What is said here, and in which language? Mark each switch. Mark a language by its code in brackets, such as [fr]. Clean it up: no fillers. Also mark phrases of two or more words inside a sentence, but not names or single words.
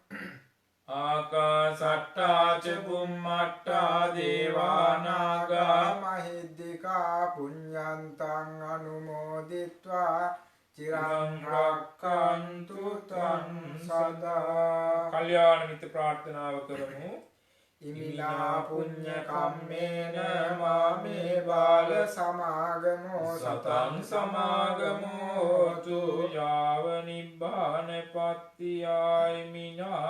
[pi] ආකාසට්ටාච බුම්මට්ටා දේවා නාග මහිද්దికා පුඤ්ඤන්තං අනුමෝදිත්වා චිරං රක්ඛන්තු තං සදා. [si] කල්යාණ මිත්‍ර ප්‍රාර්ථනාව කරමු. [pi] ඉමිනා පුඤ්ඤ කම්මේන මාමේ බාල සමාගමෝ සතං සමාගමෝතු යාව නිබ්බානපත්තියයි මිනා